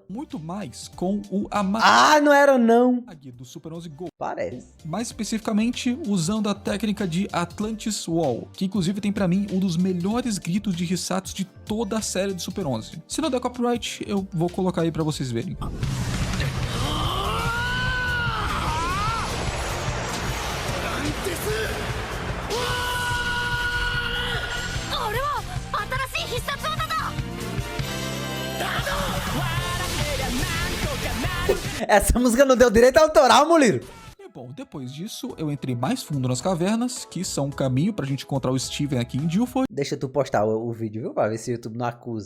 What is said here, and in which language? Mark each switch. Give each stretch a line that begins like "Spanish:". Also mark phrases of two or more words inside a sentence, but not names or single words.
Portuguese: muito mais com o Amagi Ah, não era não. do Super 11 Go. Parece. Mais especificamente, usando a técnica de Atlantis Wall, que inclusive tem pra mim um dos melhores gritos de Hisatsu de toda a série de Super 11. Se não der copyright, eu vou colocar aí pra vocês verem.
Japanese: あれは新しい必殺技だ。
Portuguese: Essa música não deu direito autoral, Moliro. E bom, depois disso, eu entrei mais fundo nas cavernas, que são um caminho pra gente encontrar o Steven aqui em Dilford. Deixa tu postar o vídeo, viu? Pra ver se o YouTube não acusa.